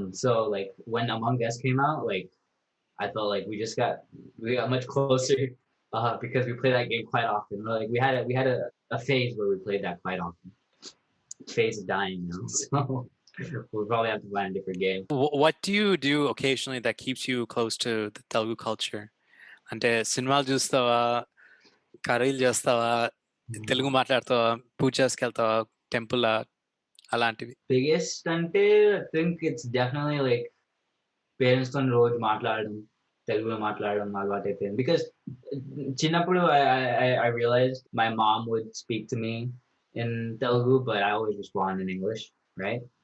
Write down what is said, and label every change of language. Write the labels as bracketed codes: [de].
[en] So like when Among Us came out, like I felt like we got much closer because we played that game quite often. Like we had a phase where we played that quite often. Phase is dying now, so we'll probably have to find a different game. What do you do occasionally that keeps you close to the Telugu culture? [te] అంటే సినిమాలు చూస్తావా, కర్రీలు చేస్తావా, తెలుగు మాట్లాడతావా, పూజకి వెళ్తావా, temple అలాంటివి? Biggest ante, [en] I think it's definitely like parents [te] తో రోజు మాట్లాడడం, తెలుగులో మాట్లాడడం అలవాటు అయిపోయింది. [en] Because చిన్నప్పుడు I realized my mom would speak to me in Telugu, but I always respond in English, right?